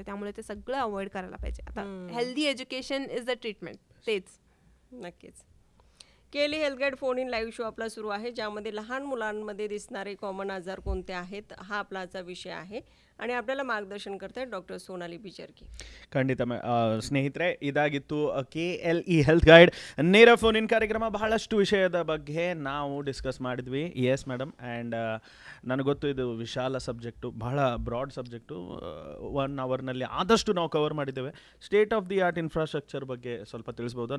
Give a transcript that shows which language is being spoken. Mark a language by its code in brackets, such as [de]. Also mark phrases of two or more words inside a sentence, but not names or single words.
[mr] त्यामुळे ते सगळं अवॉइड करायला पाहिजे. आता [en] healthy education is the treatment. [mr] तेच नक्कीच. केली [en] health guide phone in live show [mr] आपला सुरू आहे, ज्यामध्ये लहान मुलांमध्ये दिसणारे कॉमन आजार कोणते आहेत हा आपला आजचा विषय आहे. आणि आपल्याला मार्गदर्शन करतायत डॉक्टर सोनाली बिचर्की. [kn] ಖಂಡಿತ ಸ್ನೇಹಿತರೆ, ಇದಾಗಿತ್ತು KLE [en] health guide [kn] ನೇರ [en] phone in [kn] ಕಾರ್ಯಕ್ರಮ. ಬಹಳಷ್ಟು ವಿಷಯದ ಬಗ್ಗೆ ನಾವು ಡಿಸ್ಕಸ್ ಮಾಡಿದ್ವಿ. [en] yes madam. [kn] ಆ್ಯಂಡ್ ನನಗೆ ಗೊತ್ತು ಇದು ವಿಶಾಲ ಸಬ್ಜೆಕ್ಟು, ಬಹಳ [en] broad subject. [kn] 1 ಅವರ್ನಲ್ಲಿ ಆದಷ್ಟು ನಾವು ಕವರ್ ಮಾಡಿದ್ದೇವೆ. [en] state of the art infrastructure [kn] ಬಗ್ಗೆ ಸ್ವಲ್ಪ ತಿಳಿಸ್ಬೋದಾ?